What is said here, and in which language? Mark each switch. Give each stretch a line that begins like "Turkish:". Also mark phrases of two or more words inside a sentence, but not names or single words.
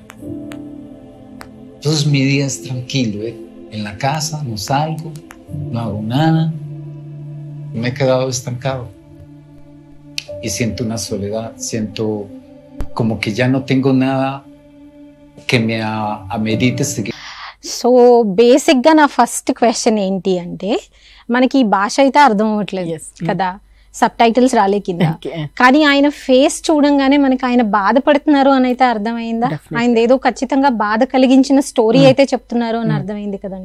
Spanish: Entonces mi día es tranquilo, en la casa no salgo, no hago nada. Me he quedado estancado y siento una soledad, siento como que ya no tengo nada que me amerite seguir.
English: so basically
Telugu: నా
English: first question
Telugu: ఏంటి అంటే, మనకి ఈ భాష అయితే అర్థం అవ్వట్లేదు కదా,
English: subtitles
Telugu: రాలే కింద, కానీ ఆయన ఫేస్ చూడంగానే మనకి ఆయన బాధపడుతున్నారు అని అయితే అర్థమైందా? ఆయన ఏదో ఖచ్చితంగా బాధ కలిగించిన స్టోరీ అయితే చెప్తున్నారు అని అర్థమైంది కదండి.